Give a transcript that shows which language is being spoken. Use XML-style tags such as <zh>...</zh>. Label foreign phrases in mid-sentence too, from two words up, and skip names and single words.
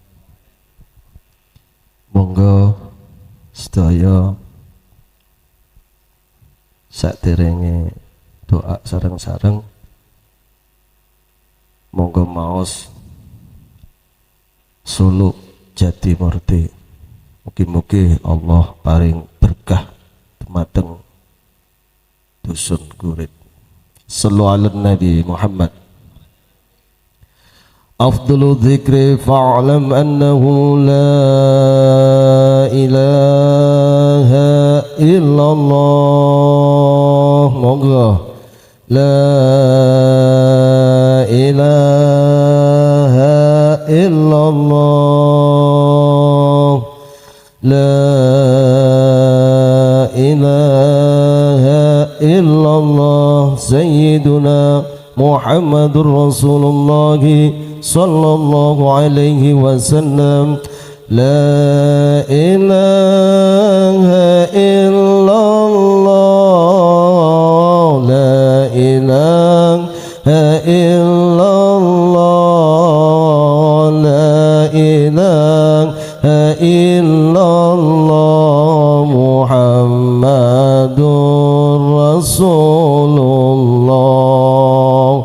<jv>Monggo sedaya saderenge doa sareng-sareng monggo maos suluk jati murti. Mugi-mugi Allah paring berkah dumateng dusun Kurit.</jv> <ar>صلى الله عليه نبي محمد. أفضل الذكر فاعلم أنه لا إله إلا الله. Monggo لا إله إلا الله، لا إله إلا الله. سيدنا محمد رسول الله صلى الله عليه وسلم. لا إله إلا الله، لا إله إلا الله، لا إله إلا الله، محمد رسول الله.</ar>